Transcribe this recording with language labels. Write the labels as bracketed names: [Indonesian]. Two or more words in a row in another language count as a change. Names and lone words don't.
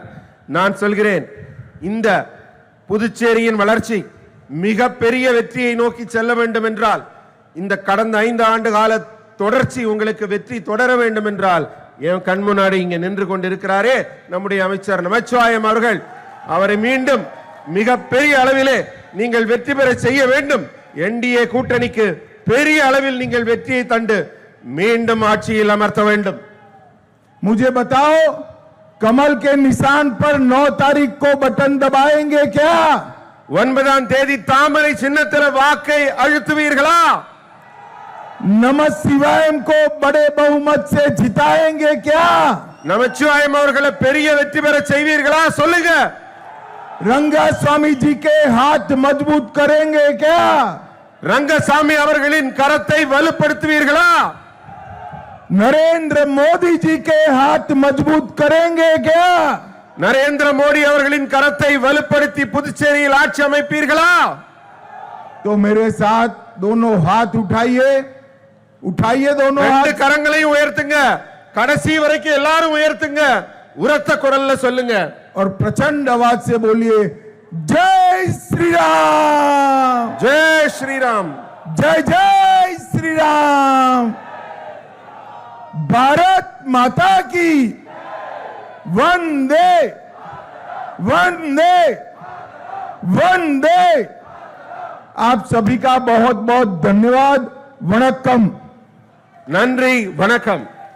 [Tamil] நான் சொல்கிறேன், இந்த புதுச்சேரியின் வளர்ச்சி மிக பெரிய வெற்றியை நோக்கி செல்ல வேண்டும் என்றால் இந்த கடந்த 5 ஆண்டு கால தொடர்ச்சி உங்களுக்கு வெற்றி தொடர வேண்டும் என்றால் என் கண் முன்னாடி இங்க நின்று கொண்டிருக்கிறாரே நம்முடைய அமைச்சர் நமச்சிவாயம் அவர்கள், அவரை மீண்டும் மிக பெரிய அளவிலே நீங்கள் வெற்றி பெற செய்ய வேண்டும். என்டிஏ கூட்டணிக்கு பெரிய அளவில் நீங்கள் வெற்றியை தந்து மீண்டும் ஆட்சியில் அமர்த்த வேண்டும். [Hindi] मुझे बताओ, कमल के निशान पर 9 तारीख को बटन दबाएंगे क्या? [Tamil] 9ஆம் தேதி தாமரை சின்னத்தில வாக்கை அழுத்துவீர்களா? [Hindi] नमः शिवायम को बड़े बहुमत से जिताएंगे क्या? [Tamil] நமச்சிவாயம் அவர்களை பெரிய வெற்றி பெற செய்வீர்களா? சொல்லுங்க. [Hindi] रंगास्वामी जी के हाथ मजबूत करेंगे क्या? [Tamil] ரங்கசாமி அவர்களின் கரத்தை வலுப்படுத்துவீர்களா? [Hindi] नरेंद्र मोदी जी के हाथ मजबूत करेंगे क्या? [Tamil] நரேந்திர மோடி அவர்களின் கரத்தை வலுப்படுத்தி புதுச்சேரியில் ஆட்சி அமைப்பீர்களா? [Hindi] तो मेरे साथ दोनों हाथ उठाइए, उठाइए दोनों [Tamil] ரெண்டு [Hindi] हाथ, [Tamil] கரங்களையும் உயர்த்துங்க. கடைசி வரைக்கும் எல்லாரும் உயர்த்துங்க. உரத்த குரல்ல சொல்லுங்க. [Hindi] और प्रचंड आवाज से बोलिए, जय श्री राम, जय श्रीराम, जय जय श्री राम, भारत माता की वंदे वंदे वंदे। आप सभी का बहुत बहुत धन्यवाद। [Tamil] वणक्कम। நன்றி, வணக்கம்.